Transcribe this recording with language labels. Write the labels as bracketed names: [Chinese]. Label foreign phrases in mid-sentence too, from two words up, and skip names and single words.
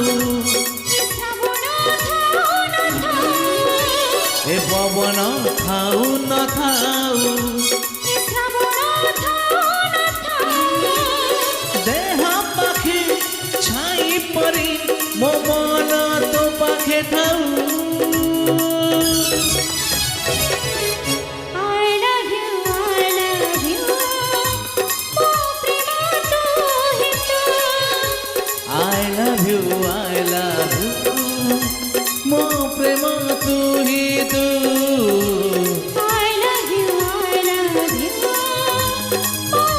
[Odia] ଏ ଶ୍ରାବଣ ଥାଉ ନଥାଉ, ଏ ପବନ ଥାଉ ନଥାଉ, ଏ ଶ୍ରାବଣ ଥାଉ ନଥାଉ। ଦେହ ପାଖେ ଛାଇ ପରି ମୋ ମନ ତୋ ପାଖେ ଥାଉ। [English] I love you, I love you, [Odia] ମୋ ପ୍ରେମ ତୁ ହିଁ ତୁ। [English] I love you, I love you, [Odia] ମୋ ପ୍ରେମ ତୁ ହିଁ ତୁ। [English] I love you, I love you, [Odia] ମୋ